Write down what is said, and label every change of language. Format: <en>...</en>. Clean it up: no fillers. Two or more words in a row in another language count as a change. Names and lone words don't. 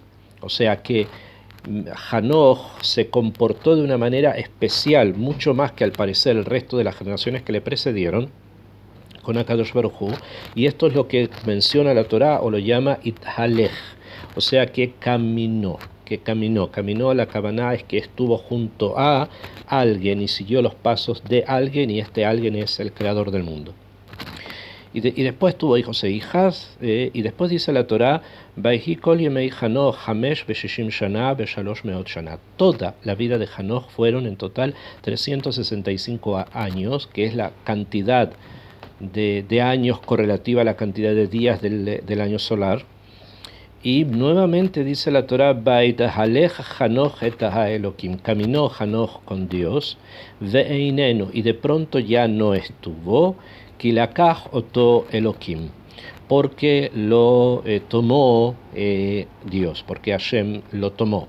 <es>O sea que Hanoch se comportó de una manera especial, mucho más que al parecer el resto de las generaciones que le precedieron, con</es> <he>הקדוש ברוך הוא,</he> <es>y esto es lo que menciona la Torá, o lo llama Ithalech, o sea que caminó. La Kavaná es que estuvo junto a alguien y siguió los pasos de alguien, y este alguien es el creador del mundo. Y después tuvo hijos e hijas, y después dice la Torá:</es> <he>ויהי כל ימי חנוך חמש וששים שנה ושלש מאות שנה.</he> <es>Toda la vida de Hanoch fueron en total 365 años, que es la cantidad de años correlativa a la cantidad de días del año solar. Y nuevamente dice la Torá:</es> <he>ויתהלך חנוך את האלקים,</he> <es>caminó Hanoch con Dios, ve'einenu, y de pronto ya no estuvo,</es> <he>כי לקח אתו אלקים,</he> <es>porque lo tomó Dios, porque Hashem lo tomó.</es>